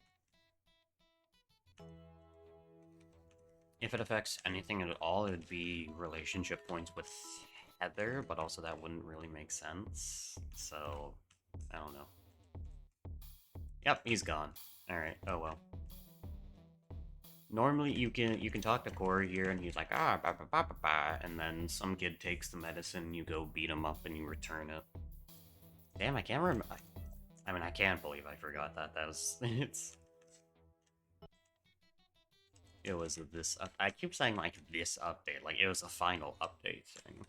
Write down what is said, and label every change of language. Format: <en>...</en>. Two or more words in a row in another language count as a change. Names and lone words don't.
<en>If it affects anything at all, it would be relationship points with Heather, but also that wouldn't really make sense. So, I don't know. Yep, he's gone. Alright, oh well. Normally you can talk to Cory here and he's like, ah, ba ba ba ba ba, and then some kid takes the medicine, you go beat him up and you return it. Damn, I can't remember. I mean, I can't believe I forgot that. That was, it was this, I keep saying, like, this update, like, it was a final update thing.</en>